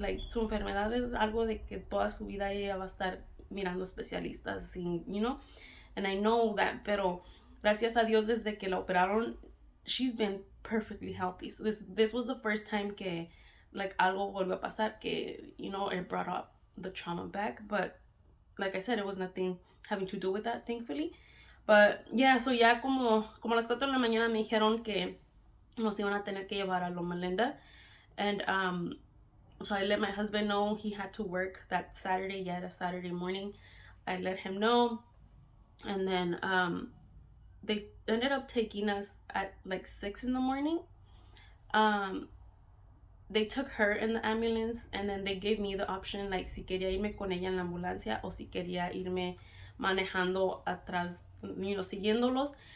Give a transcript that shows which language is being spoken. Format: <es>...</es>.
<es>Like, su enfermedad es algo de que toda su vida ella va a estar mirando especialistas, y, you know,</es> <en>and I know that,</en> <es>pero gracias a Dios desde que la operaron,</es> <en>she's been perfectly healthy. So this was the first time que like</en> <es>algo volvió a pasar,</es> <en>que, you know, it brought up the trauma back, but like I said, it was nothing having to do with that, thankfully.</en> <es>But yeah, so ya como las 4 de la mañana me dijeron que nos iban a tener que llevar a Loma Linda,</es> <en>and so I let my husband know. He had to work that Saturday, a Saturday morning. I let him know, and then they ended up taking us at like 6 in the morning. They took her in the ambulance, and then they gave me the option, like,</en> <es>si quería irme con ella en la ambulancia o si quería irme manejando atrás,</es> <en>you know,</en> <es>siguiéndolos.</es>